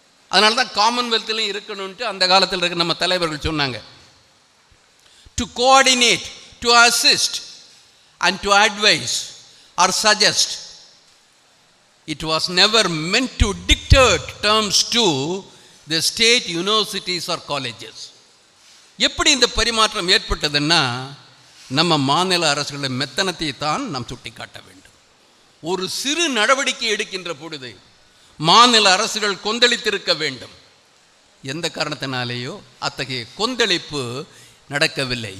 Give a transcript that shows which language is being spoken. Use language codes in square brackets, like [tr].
[ta] அதனால தான் காமன்வெல்த்திலும் இருக்கணும்ட்டு அந்த காலத்தில் இருக்க நம்ம தலைவர்கள் சொன்னாங்க. [en] To coordinate, to assist and to advise or suggest. It was never meant to dictate terms to the state universities or colleges. [ta] எப்படி இந்த பரிமாற்றம் ஏற்பட்டதுன்னா நம்ம மாநில அரசுகளின் மெத்தனத்தை தான் நாம் சுட்டிக்காட்ட வேண்டும். ஒரு சிறு நடவடிக்கை எடுக்கின்ற பொழுது மாநில அரசுகள் கொந்தளித்திருக்க வேண்டும். எந்த காரணத்தினாலேயோ அத்தகைய கொந்தளிப்பு நடக்கவில்லை.